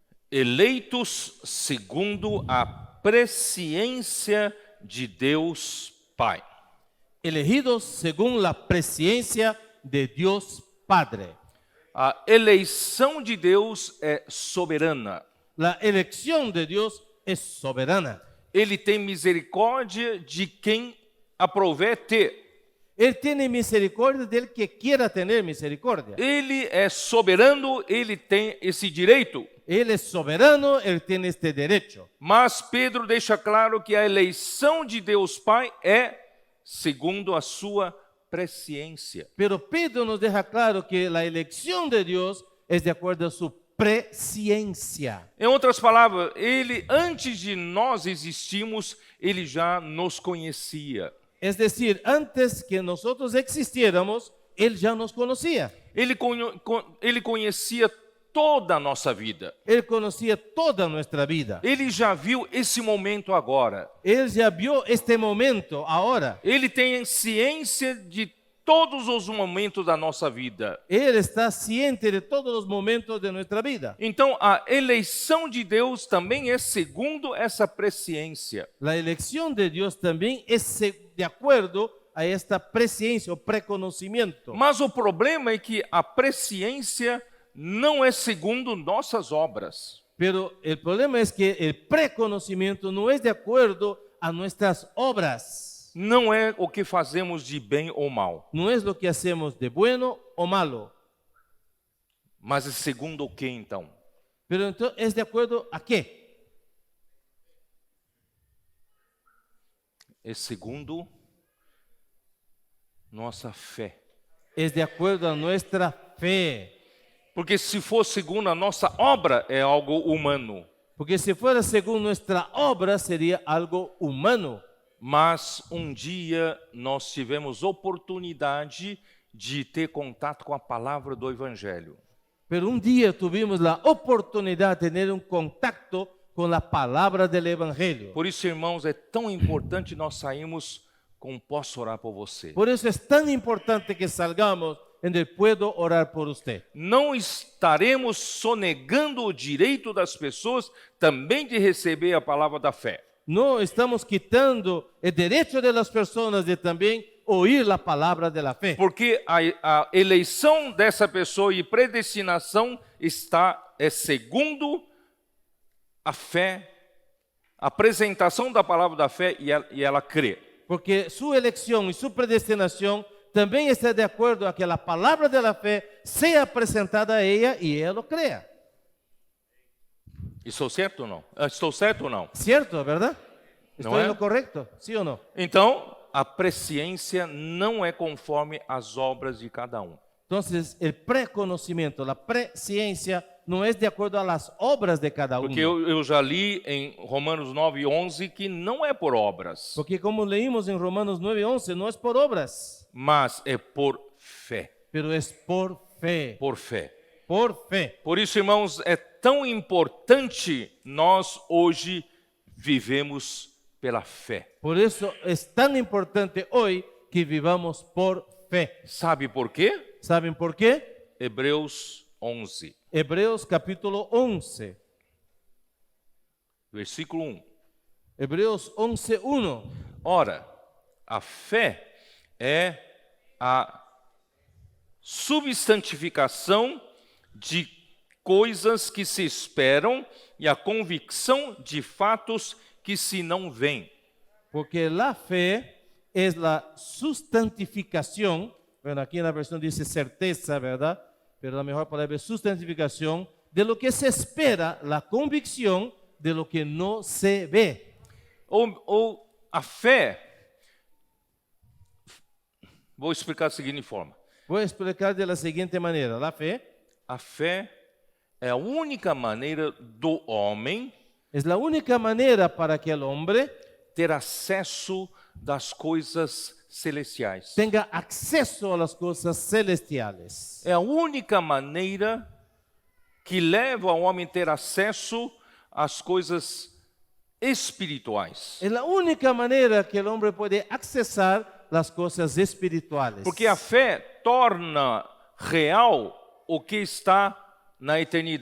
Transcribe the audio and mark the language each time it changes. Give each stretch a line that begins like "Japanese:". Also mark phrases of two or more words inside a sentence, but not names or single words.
Portuguese: eleitos segundo a presciência de Deus Pai.
Spanish: Elegidos según la presciencia de Dios Padre.
Portuguese: A eleição de Deus é soberana.
Spanish: La elección de Dios es soberana.
Portuguese: Ele tem misericórdia de quem aprouver ter.
Spanish: Él tiene misericordia del que quiera tener misericordia.
Portuguese: Ele é soberano, ele tem esse direito.
Spanish: Él es soberano, Él tiene este derecho.
Portuguese: Mas Pedro deixa claro que a eleição de Deus Pai é segundo a sua presciência.
Spanish: Pero Pedro nos deja claro que la elección de Dios es de acuerdo a su presciencia.
Portuguese: Em outras palavras, ele, antes de nós existirmos, ele já nos conhecia.
Spanish: Es decir, antes que nosotros existiéramos, Él ya nos conocía.
Portuguese: Ele conhecia toda a nossa vida.
Spanish: Él conocía toda nuestra vida.
Portuguese: Ele já viu esse momento agora.
Spanish: Él ya vio este momento ahora.
Portuguese: Ele tem ciência de todos os momentos da nossa vida.
Spanish: Él está ciente de todos los momentos de nuestra vida.
Portuguese: Então, a eleição de Deus também é segundo essa presciência.
Spanish: La elección de Dios también es de acuerdo a esta presciencia o preconocimiento.
Portuguese: Mas o problema é que a presciência não é segundo nossas obras.
Spanish: Pero el problema es que el preconocimiento no es de acuerdo a nuestras obras.
Portuguese: Não é o que fazemos de bem ou mal.
Spanish: No es lo que hacemos de bueno o malo.
Portuguese: Mas é segundo o que então?
Spanish: Pero entonces, ¿es de acuerdo a qué?
Portuguese: É segundo nossa fé.
Spanish: Es de acuerdo a nuestra fe.
Portuguese: Porque se for segundo a nossa obra, é algo humano.
Spanish: Porque si fuera según nuestra obra, sería algo humano.
Portuguese: Mas um dia nós tivemos oportunidade de ter contato com a palavra do Evangelho.
Spanish: Pero un día tuvimos la oportunidad de tener un contacto con la palabra del Evangelio.
Portuguese: Por isso, irmãos, é tão importante nós sairmos com posso orar por você.
Spanish: Por eso es tan importante que salgamos en el puedo orar por usted.
Portuguese: Não estaremos sonegando o direito das pessoas também de receber a palavra da fé.
Spanish: No estamos quitando el derecho de las personas de también oír la palabra de la fe.
Portuguese: Porque a eleição dessa pessoa e predestinação é segundo a fé, a apresentação da palavra da fé e ela crê.
Spanish: Porque su elección y su predestinación también está de acuerdo a que la palabra de la fe sea presentada a ella y ella lo crea.
Portuguese: Estou certo ou não? Estou certo ou não?
Spanish: ¿Cierto, verdad? ¿No ¿Estoy en es? lo correcto? ¿Sí o no?
Portuguese: Então, a presciência não é conforme as obras de cada um.
Spanish: Entonces, el preconocimiento, la presciencia, no es de acuerdo a las obras de cada uno.
Portuguese: Porque eu já li em Romanos 9:11 que não é por obras,
Spanish: Porque como leímos en Romanos 9:11, no es por obras,
Portuguese: mas é por fé.
Spanish: pero es por fe.
Portuguese: Por fé.
Spanish: Por fe.
Portuguese: Por isso, irmãos, é tão importante nós hoje vivemos pela fé.
Spanish: Por eso es tan importante hoy que vivamos por fe.
Portuguese: Sabe por quê?
Spanish: ¿Saben por qué?
Portuguese: Hebreus 11,
Spanish: Hebreos capítulo 11.
Portuguese: versículo 1.
Spanish: Hebreos 11:1.
Portuguese: Ora, a fé é a substantificação de coisas que se esperam e a convicção de fatos que se não veem.
Spanish: Porque la fe es la sustantificación, bueno, aquí en la versión dice certeza, ¿verdad? Pero la mejor palabra es sustantificación de lo que se espera, la convicción de lo que no se ve.
Portuguese: Ou a fé, vou explicar da seguinte forma.
Spanish: Voy a explicar de la siguiente manera. La fe
Portuguese: A fé é a única maneira do homem
Spanish: es la única manera para que el hombre
Portuguese: ter acesso das coisas celestiais.
Spanish: tenga acceso a las cosas celestiales.
Portuguese: É a única maneira que leva o homem a ter acesso às coisas espirituais.
Spanish: Es la única manera que el hombre puede accesar las cosas espirituales.
Portuguese: Porque a fé torna real o que está na eternidade.